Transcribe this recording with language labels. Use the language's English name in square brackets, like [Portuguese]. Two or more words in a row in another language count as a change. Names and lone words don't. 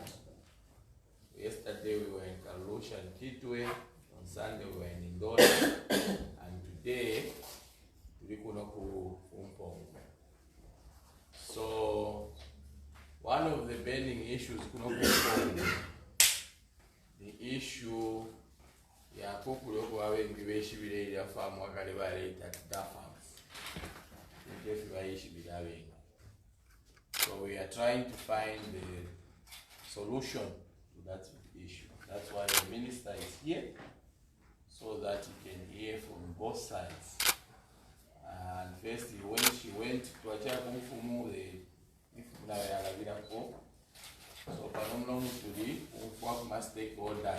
[English] Yesterday we were in Kalusha and Kitwe, on Sunday we were in Indora, and today we are going to mpongwe. So one of the burning issues the issue [Bemba] ya kukuloko abengi beshibire ya farm wakale baleta [English] Daar farms. So we are trying to find the solution to that issue. That's why the minister is here, so that he can hear from both sides. And first, when she went to Achakumfumu, so stakeholders.